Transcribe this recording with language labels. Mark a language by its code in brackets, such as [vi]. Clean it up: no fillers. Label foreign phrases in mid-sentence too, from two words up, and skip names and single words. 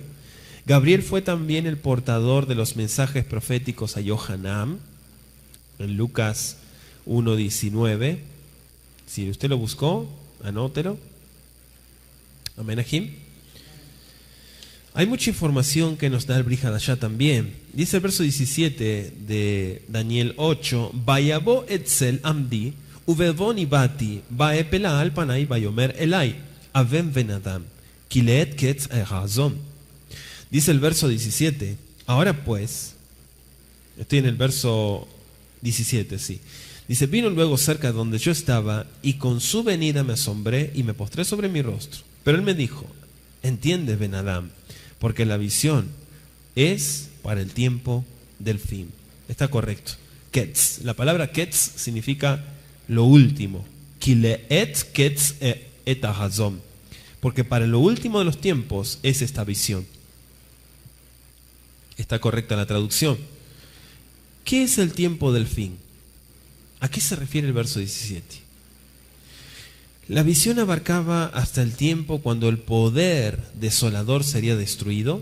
[es] Gabriel fue también el portador de los mensajes proféticos a Yohanan, en Lucas 1:19. Si usted lo buscó, anótelo. Amén, Ajim. Hay mucha información que nos da el Brit Hadashah también. Dice el verso 17 de Daniel 8: [he] ויבא אצל עמדי ובבאו נבעתי ואפלה על פני ויאמר אלי הבן בן אדם כי לעת קץ החזון. [es] Dice el verso 17: ahora pues, estoy en el verso 17, sí. Dice: vino luego cerca de donde yo estaba y con su venida me asombré y me postré sobre mi rostro. Pero él me dijo: entiende, [he] בן אדם, [es] porque la visión es para el tiempo del fin. Está correcto. Ketz. La palabra ketz significa lo último, [he] כי לעת קץ את החזון. [es] Porque para lo último de los tiempos es esta visión. Está correcta la traducción. ¿Qué es el tiempo del fin? ¿A qué se refiere el verso 17? La visión abarcaba hasta el tiempo cuando el poder desolador sería destruido.